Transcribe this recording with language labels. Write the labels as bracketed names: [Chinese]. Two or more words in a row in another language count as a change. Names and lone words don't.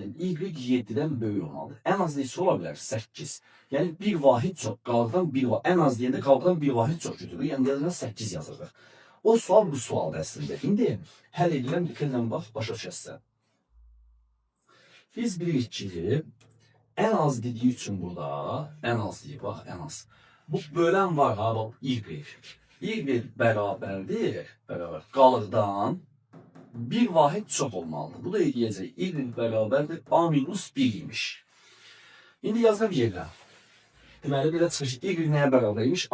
[Azerbaijani] Yəni, y 7-dən böyük olmalıdır. En az neçə ola bilər? 8. Yəni, bir vahid çox, qalıqdan bir vahid, en az deyəndə qalıqdan bir vahid çox götürür. Yəni, yazılan 8 yazırıq. O sual bu sualdır əslində. İndi həll edilən diqqətlə bax, başa düşəsən. Biz bilirik ki, en az dediği için burada, en az deyik, bax, en az. Bu bölən var ha, bax, y. Y bərabərdir, qalıqdan bir vahid çox olmalıdır. Bu da deyəcək, y bərabərdir, a minus 1 imiş. İndi yazıram yerlə. Deməli, belə çıxır ki, y nəyə bərabər imiş?